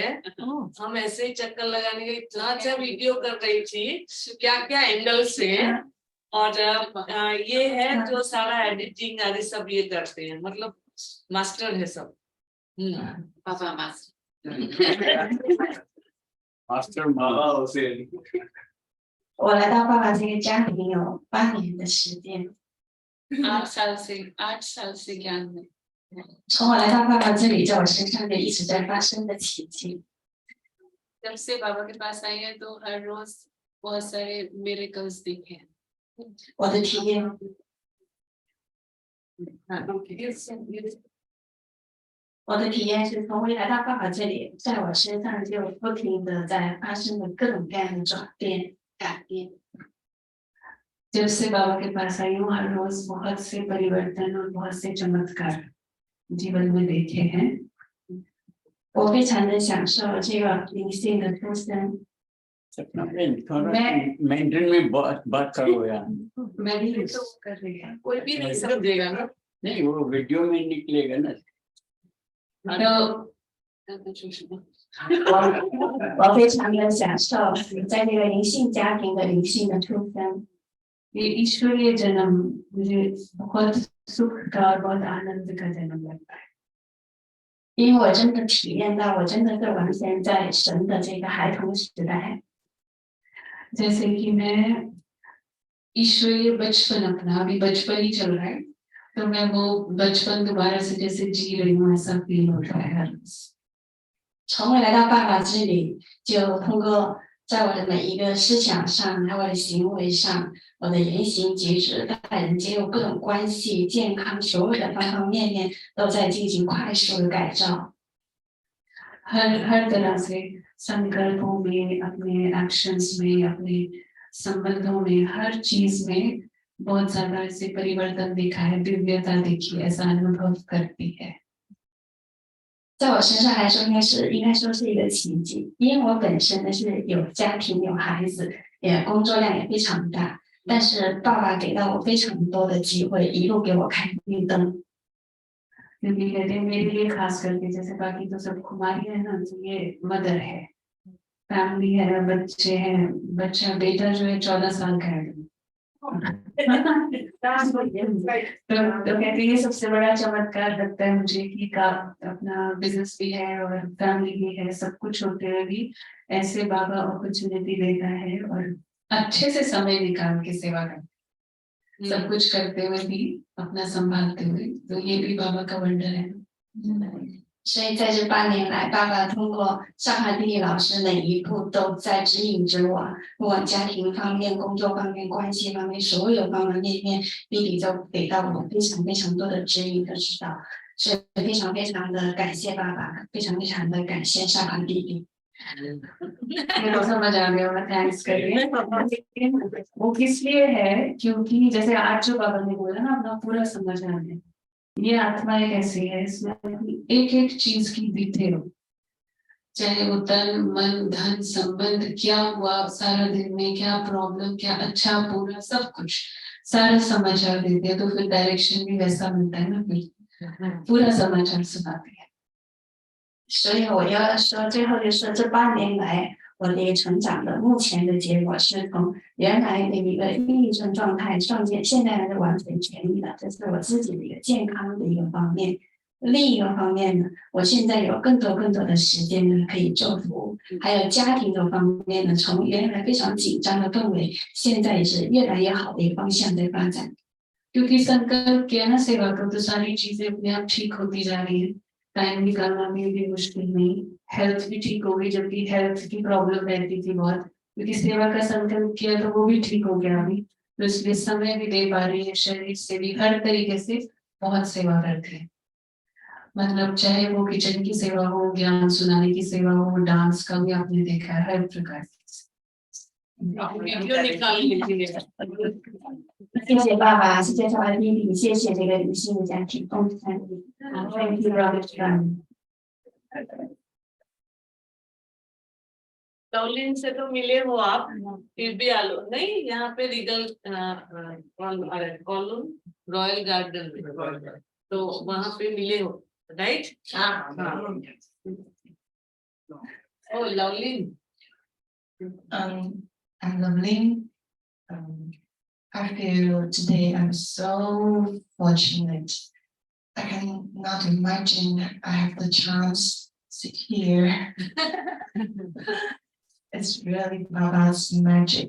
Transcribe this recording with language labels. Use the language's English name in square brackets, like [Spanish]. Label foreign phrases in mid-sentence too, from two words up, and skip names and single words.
[Hindi] हम ऐसे ही चक्कर लगाने के इतना अच्छा वीडियो कर रही थी, क्या क्या एंगल से। और ये है जो सारा एडिटिंग आदि सब ये करते हैं, मतलब मास्टर है सब। पापा मास्टर। मास्टर मामा उसे [Chinese] 我来到爸爸这个家里有8年的时间。 [Hindi] 8 साल से ज्ञान में। [Chinese] 从我来到爸爸这里，在我身上就一直在发生的奇迹。 [Hindi] जब से बाबा के पास आई है तो हर रोज बहुत सारे मिरेकल्स देखे। [Chinese] 我的体验，我的体验是从我来到爸爸这里，在我身上就不停的在发生了各种各样的转变、改变。 [Hindi] जब से बाबा के पास आई हूँ हर रोज बहुत से परिवर्तन और बहुत से चमत्कार जीवन में देखे हैं। [Chinese] 我非常的享受这个灵性的出生。 [Hindi] मेंटन में बात करो यार। मैं भी तो कर रही हूँ, कोई भी नहीं समझेगा ना। नहीं वो वीडियो में निकलेगा ना। [Chinese] 我非常的享受在这个灵性家庭的灵性的出生。 [Hindi] ये ईश्वरीय जन्म मुझे बहुत सुख का और बहुत आनंद का जन्म लगता है। [Chinese] 因为我真的体验到，我真的是完全在神的这个孩童时代。 [Hindi] जैसे कि मैं ईश्वरीय बचपन अपना अभी बचपन ही चल रहा है, तो मैं वो बचपन दोबारा से जैसे जी रही हूँ ऐसा फील होता है हर रोज। [Chinese] 从我来到爸爸这里，就通过在我的每一个思想上，还有我的行为上，我的言行举止、待人接物、各种关系、健康，所有的方方面面都在进行快速的改造。 [Hindi] हर तरह से संकल्पों में, अपने एक्शंस में, अपने संबंधों में, हर चीज में बहुत ज्यादा ऐसे परिवर्तन दिखा है, दिव्यता देखी है, ऐसा अनुभव करती है। [Chinese] 在我身上来说，应该说是一个奇迹，因为我本身呢是有家庭、有孩子，也工作量也非常大，但是爸爸给到我非常多的机会，一路给我开绿灯。 [Hindi] क्योंकि कहते हैं मेरे लिए खास करके जैसे बाकी तो सब कुमारी है ना, तो ये मदर है, फैमिली है, बच्चे हैं, बच्चा बेटा जो है 14 साल का है। तो कहते हैं ये सबसे बड़ा चमत्कार लगता है मुझे कि का अपना बिजनेस भी है और फैमिली भी है, सब कुछ होते हुए भी ऐसे बाबा अपॉर्चुनिटी देता है और अच्छे से समय निकाल के सेवा करता है। सब कुछ करते हुए भी अपना संभालते हुए, तो ये भी बाबा का वंडर है। [Chinese] 所以在这8年来，爸爸通过上海地理老师每一步都在指引着我，不管家庭方面、工作方面、关系方面，所有方方面面，弟弟都给到我非常非常多的指引和指导，所以非常非常的感谢爸爸，非常非常的感谢上海弟弟。 [Hindi] ये तो समझ आ गया, मैं थैंक्स कर रही हूँ। वो किस लिए है, क्योंकि जैसे आज जो बाबा ने बोला ना, अपना पूरा समझ आ गया। ये आत्मा एक ऐसी है, इसमें एक एक चीज की डिटेल, चाहे वो तन मन धन संबंध क्या हुआ सारा दिन में, क्या प्रॉब्लम, क्या अच्छा बुरा, सब कुछ सारा समाचार देते हैं, तो फिर डायरेक्शन भी वैसा मिलता है ना, फिर पूरा समाचार सुनाते हैं। [Chinese] 所以我要说，最后就是这8年来我的成长的目前的结果是从原来的一个抑郁症状态创建，现在呢是完全痊愈了，这是我自己的一个健康的一个方面。另一个方面呢，我现在有更多的时间呢可以做服务，还有家庭的方面呢，从原来非常紧张的氛围，现在也是越来越好的一个方向在发展。 [Hindi] क्योंकि संकल्प किया ना सेवा को, तो सारी चीजें अपने आप ठीक होती जा रही है। टाइम निकालना में भी मुश्किल नहीं, हेल्थ भी ठीक हो गई, जबकि हेल्थ की प्रॉब्लम रहती थी बहुत, क्योंकि सेवा का संकल्प किया तो वो भी ठीक हो गया अभी, तो इसलिए समय भी दे पा रही है, शरीर से भी, हर तरीके से बहुत सेवा करते हैं। मतलब चाहे वो किचन की सेवा हो, ज्ञान सुनाने की सेवा हो, डांस का भी आपने देखा है, हर प्रकार की। वीडियो निकाल लीजिए। [Chinese] 谢谢爸爸，谢谢小爱弟弟，谢谢这个女性家庭共同参与。 [English] Thank you, Brother John. [Hindi] लवलिन से तो मिले हो आप, फिर भी आलो नहीं, यहाँ पे रीगल कॉलोन रॉयल गार्डन में, तो वहाँ पे मिले हो, राइट? ओ लवलिन, [English] I'm Lovelin. I feel today I'm so fortunate. I cannot imagine I have the chance to sit here. It's really Baba's magic.